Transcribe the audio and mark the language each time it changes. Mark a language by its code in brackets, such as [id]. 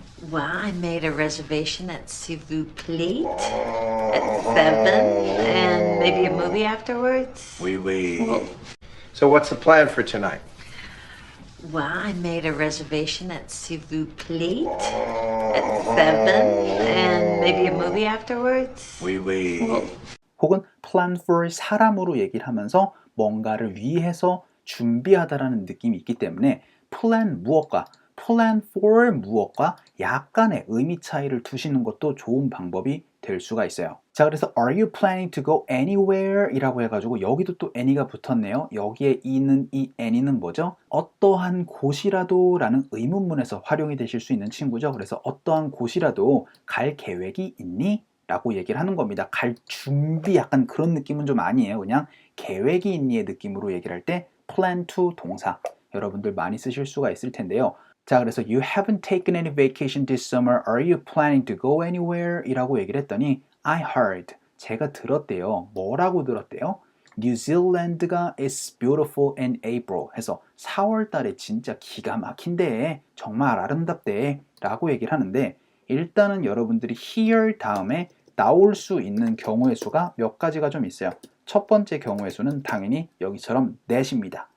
[en] Well, I made a reservation at S'il vous plaît at 7 and maybe a movie afterwards. [fr] Oui, oui. [en] So what's the plan for tonight? Well, I made a reservation at S'il vous plaît at 7 and maybe a movie afterwards. [fr] Oui, oui. [ko] 혹은 plan for 사람으로 얘기를 하면서 뭔가를 위해서 준비하다라는 느낌이 있기 때문에 plan 무엇과 plan for 무엇과 약간의 의미 차이를 두시는 것도 좋은 방법이 될 수가 있어요. 자, 그래서 [en] Are you planning to go anywhere? [ko] 이라고 해가지고 여기도 또 any가 붙었네요. 여기에 있는 이 any는 뭐죠? 어떠한 곳이라도 라는 의문문에서 활용이 되실 수 있는 친구죠. 그래서 어떠한 곳이라도 갈 계획이 있니? 라고 얘기를 하는 겁니다. 갈 준비 약간 그런 느낌은 좀 아니에요. 그냥 계획이 있니의 느낌으로 얘기를 할 때 plan to 동사 여러분들 많이 쓰실 수가 있을 텐데요. [en] 자, 그래서 You haven't taken any vacation this summer. Are you planning to go anywhere? [ko] 이라고 얘기를 했더니 [en] I heard. [ko] 제가 들었대요. 뭐라고 들었대요? 뉴질랜드가 [en] is beautiful in April [ko] 해서 4월 달에 진짜 기가 막힌데 정말 아름답대 라고 얘기를 하는데 일단은 여러분들이 here 다음에 나올 수 있는 경우의 수가 몇 가지가 좀 있어요. 첫 번째 경우의 수는 당연히 여기처럼 that입니다.